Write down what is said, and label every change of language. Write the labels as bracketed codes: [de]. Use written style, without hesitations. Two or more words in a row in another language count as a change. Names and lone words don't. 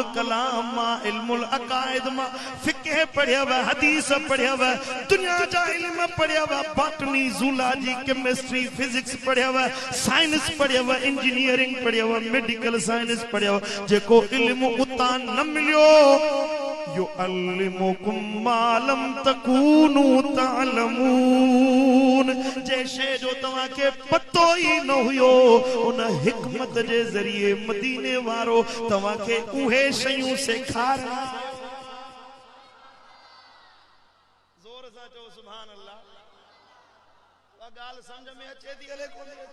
[sd] कलाम मां, [ar] علم العقائد [sd] मां, फिक़ह पढ़ियव, हदीस पढ़ियव, दुनिया जा इल्म पढ़ियव, बॉटनी, ज़ूलॉजी, केमिस्ट्री, फिजिक्स पढ़ियव, साइंस पढ़ियव, इंजीनियरिंग पढ़ियव, [en] medical science [sd] पढ़ियव, जेको इल्म उतां न मिलियो, [ar] ويعلمكم ما لم تكونوا تعلمون, [sd] जे शे जो तव्हां के पतो ही न हुयो, उन हिकमत जे ज़रिए मदीने वारो तव्हां के उहे शयूं सेखारिया। जोर सां चओ [ar] سبحان الله. [sd] वा ॻाल्हि समझ में अचे थी हले कोन?